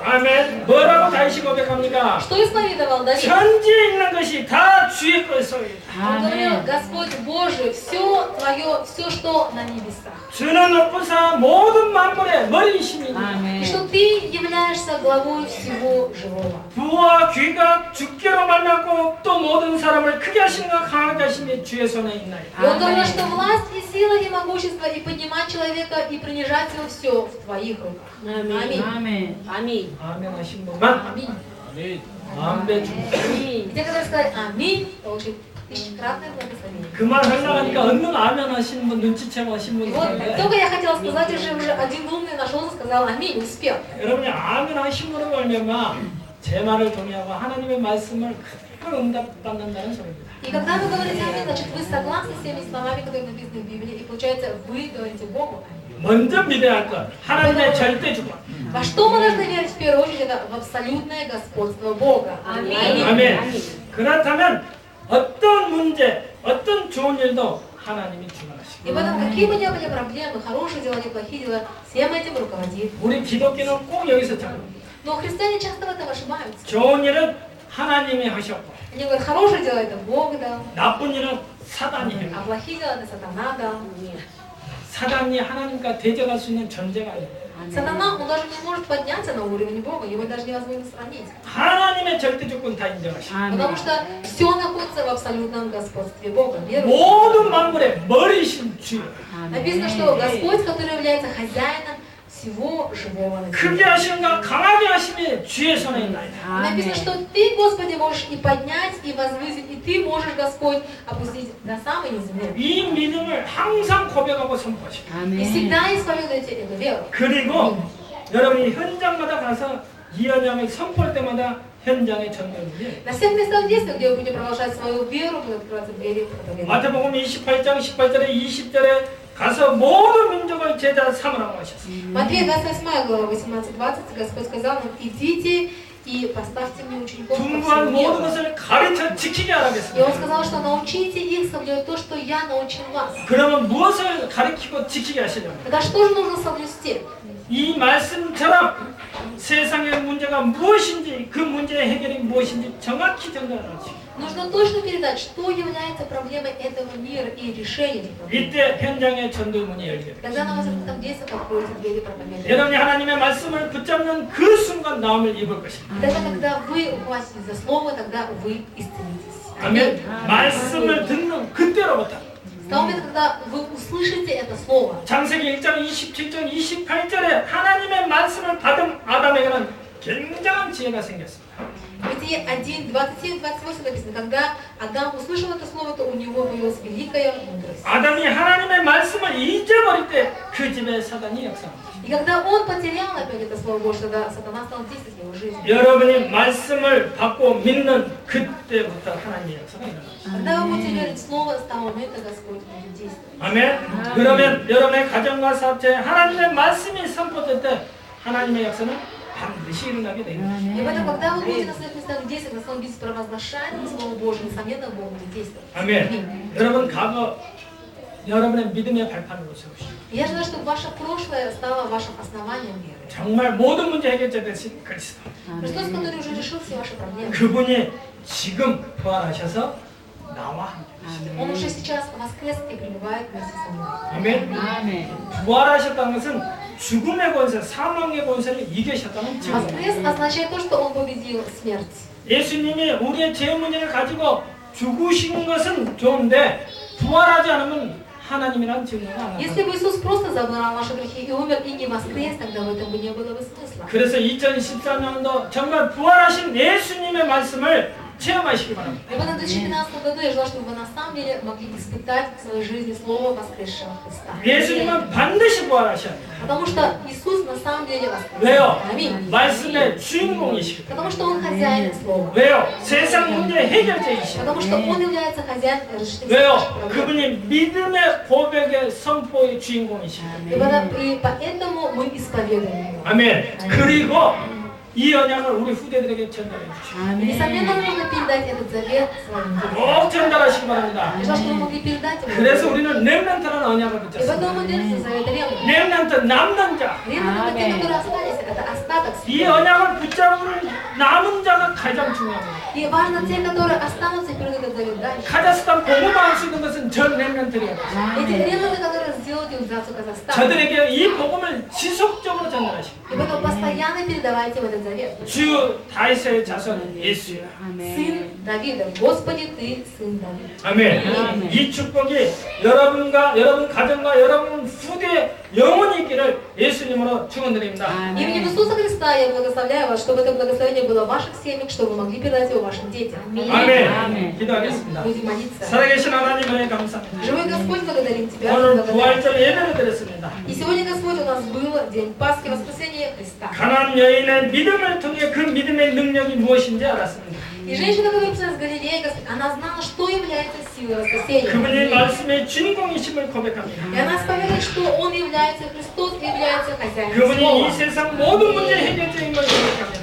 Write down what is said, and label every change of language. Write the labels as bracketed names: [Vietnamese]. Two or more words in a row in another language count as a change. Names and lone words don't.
[Korean] 아멘. 뭐라고 다시 고백합니까? [Russian] Что исповедовал Давид? [Korean] 천지에 있는 것이 다 주의 것이오이다. [Russian] Он говорил, Господь Божий, все твое, все, что на небесах. [Korean] 주는 높으사 모든 만물의 머리이시니 [Russian] И [Korean] 아멘. [Russian] что ты являешься главой всего живого. [Korean] 부와 귀가 주께로 말미암고 또 모든 사람을 크게 하시는가 강하게 하심이 주의 손에 있나이다. [Russian] И он говорил, что власть и сила и могущество, и поднимать человека, и принижать его, все в твоих руках. Аминь. [Korean] 아멘. 아멘. 아멘 하신 분만 [Russian] Аминь. [Korean] 아멘 줍니다. [Russian] И те, которые сказали аминь, получат тысячекратное благословение. [Korean] 그말 하려고 하니까 얼른 아멘 하시는 분 눈치채고 하신 분 [Russian] И вот [Korean] 있는데 [Russian] только я хотела сказать, уже один умный нашелся, сказал аминь, успел. [Korean] 여러분이 아멘 하신 분을 말미암아 제 말을 동의하고 하나님의 말씀을 그대로 응답받는다는 소리입니다. [Russian] И когда вы говорите аминь, значит вы согласны с теми словами, которые написаны в Библии, и получается вы говорите Богу аминь. [Korean] 먼저 믿어야 할 것 하나님의 절대 주권. [Russian] Во что мы должны верить в первую очередь? Это в абсолютное господство Бога. [Korean] 아멘. 아멘. 그렇다면 어떤 문제, 어떤 좋은 일도 하나님이 주관하시고 [Russian] И поэтому какие бы ни были проблемы, хорошие дела, не плохие дела, всем этим руководит. [Korean] 우리 기독교는 꼭 여기서 잡아요. [Russian] Но христиане часто в этом ошибаются. [Korean] 좋은 일은 하나님이 하셨고 [Russian] Они говорят, хорошие дела это Бог дал, [Korean] 나쁜 일은 사단이 해요. [Russian] а плохие дела это сатана дал. [Korean] 사단이 하나님과 대적할 수 있는 존재가 아니에요. [Russian] Сатана, он даже не может подняться на уровень Бога, его даже невозможно сравнить. [Korean] 하나님의 절대 조건 다 인정하시고 [Russian] Потому что все находится в абсолютном господстве Бога. Верующий. [Korean] 모든 만물의 머리이신 주여 [Russian] Написано, что Господь, который является хозяином всего живого на [Korean] 크게 [Russian] земле. [Korean] 하시는가 강하게 하심이 주의 손에 있나이다. [Russian] Написано, что ты, Господи, можешь и поднять, и возвысить, и ты можешь, Господь, опустить до самой земли. [Korean] 이 믿음을 항상 고백하고 선포하시고 [Russian] И всегда исповедуйте эту веру. [Korean] 그리고 여러분이 현장마다 가서 이언양을 선포할 때마다 현장의 전도들이 [Russian] На всех местах действия, где вы будете продолжать свою веру, будут открываться двери проповедования. [Korean] 마태복음 28장 18절에 20절에 가서 모든 민족을 제자 삼으라고 하셨습니다. [Russian] Матфея 28 глава 18-20, Господь сказал нам, идите и поставьте мне учеников по [Korean] 분부한 [Russian] всему [Korean] 모든 [Russian] миру. [Korean] 것을 가르쳐 지키게 [Russian] И Он [Korean] 하라겠습니다. [Russian] сказал, что научите их соблюдать то, что я научил вас. [Korean] 그러면 무엇을 가르치고 지키게 하시려고? [Russian] Тогда что же нужно соблюсти? [Korean] 이 말씀처럼 세상의 문제가 문제가 무엇인지 그 문제의 해결이 무엇인지 정확히 전달하지. [Russian] Нужно точно передать, что является проблемой этого мира и решением этих проблем. [Korean] 이때 현장의 전도문이 열게 돼. [Russian] Тогда на возрастном действии откроются двери проповедования. [Korean] 여러분이 하나님의 말씀을 붙잡는 그 순간 나음을 입을 것입니다. Тогда, когда вы ухватитесь за слово, тогда вы исцелитесь. 아멘. 말씀을 듣는 그때로부터 [Russian] С того момента, когда вы услышите это слово, [Korean] 창세기 1장 27절 28절에 하나님의 말씀을 받은 아담에게는 굉장한 지혜가 생겼습니다. [Russian] в Бытие 1, 27-28 написано, когда Адам услышал это слово, то у него появилась великая мудрость. [Korean] 아담이 하나님의 말씀을 잊어버릴 때 그 집에 사단이 역사합니다. [Russian] И когда он потерял опять это слово Божье, тогда сатана стал действовать в его жизни. [Korean] 여러분이 말씀을 받고 믿는 그때부터 하나님의 역사가 일어납니다. [Russian] Когда вы будете верить в слово, с того момента Господь будет действовать. [Korean] 아멘. 그러면 여러분의 가정과 사업체에 하나님의 말씀이 선포될 때 하나님의 역사는 반드시 일어나게 됩니다. [Russian] И поэтому, когда вы будете на своих местах действовать, на своем бизнесе провозглашать Слово Божье, несомненно, Бог будет действовать. [Korean] 아멘. 여러분 과거 여러분의 믿음의 발판으로 세우시고 [Russian] Я желаю, чтобы ваше прошлое стало вашим основанием веры. [Korean] 정말 모든 문제 해결자 되신 그리스도. [Russian] Христос, который уже решил все ваши проблемы. [Korean] 그분이 지금 부활하셔서 나와 함께 계시다. [Russian] Он уже сейчас воскрес и пребывает вместе со мной. [Korean] 아멘. 부활하셨다는 것은 죽음의 권세, 사망의 권세를 이기셨다는 증거입니다. [Russian] Воскрес означает то, что Он победил смерть. [Korean] 예수님이 우리의 죄 문제를 가지고 죽으신 것은 좋은데 부활하지 않으면 하나님이란 증거가 안 [Russian] Если [Korean] 나타납니다. [Russian] бы Иисус просто забрал ваши грехи и умер, и не воскрес, тогда в этом бы не было бы смысла. [Korean] 그래서 2014년도 정말 부활하신 예수님의 말씀을 체험하시기 바랍니다. [Russian] И в этом 2015 году я желаю, чтобы вы на самом деле могли испытать в своей жизни Слово воскресшего Христа. [Korean] 예수님은 반드시 부활하셔야 합니다. [Russian] Потому что Иисус на самом деле воскрес. [Korean] 왜요? [Russian] Аминь. [Korean] 말씀의 주인공이시기 때문에. [Russian] Потому что Он хозяин Слова. [Korean] 왜요? 세상 문제 해결자이시기 [Russian] Потому что Он является хозяином решительности [Korean] 왜요? [Russian] ваших проблем. [Korean] 그분이 믿음의 고백의 선포의 주인공이시기 [Russian] И поэтому мы исповедуем Его. [Korean] 아멘. 그리고 이 언약을 우리 후대들에게 전달해 주시고 [Russian] И, несомненно, нужно передать этот завет своим детям. [Korean] 꼭 전달하시기 바랍니다. [Russian] Я желаю, чтобы вы могли передать его. [Korean] 그래서 우리는 렘넌트라는 언약을 [Russian] И [Korean] 붙였습니다. [Russian] поэтому мы держимся за это ремонт. [Korean] 렘넌트 남는 자. [Russian] Ремонт это те, которые остались, это остаток. [Korean] 이 언약을 붙잡을 남은 자가 가장 중요합니다. [Russian] И важно те, которые останутся и передают этот завет дальше. [Korean] 카자흐스탄 복음화할 수 있는 것은 전 렘넌트예요. [Russian] Эти ремонты, которые сделают иудзацию Казахстана. [Korean] 저들에게 이 복음을 지속적으로 전달하시고 [Russian] И поэтому постоянно передавайте им этот завет. [Korean] 주 다윗의 자손 예수야. [Russian] Сын Давида. Господи, Ты сын Давида. [Korean] 아멘. 이 축복이 여러분과 여러분 가정과 여러분 후대 영원히 있기를 예수님으로 축원드립니다. [Russian] Именем Иисуса Христа я благословляю вас, чтобы это благословение было в ваших семьях, чтобы вы могли передать его вашим детям. [Korean] 아멘. 기도하겠습니다. [Russian] Будем молиться. [Korean] 살아계신 하나님 은혜 감사합니다. [Russian] Живой Господь, благодарим Тебя. [Korean] 오늘 [Russian] благодарим. [Korean] 부활절 예배를 드렸습니다. [Russian] И сегодня, Господь, у нас был день Пасхи, воскресения Христа. [Korean] 가나안 여인의 믿음을 통해 그 믿음의 능력이 무엇인지 알았습니다. [Russian] И женщина, которая пришла с Галилеи, она знала, что является силой воскресения. [Korean] 그분이 말씀의 주인공이심을 고백합니다. [Russian] И она исповедует, что Он является Христос и является хозяином [Korean] 그분이 이 [Russian] слова. [Korean] 세상 모든 문제 해결자인 걸 고백합니다.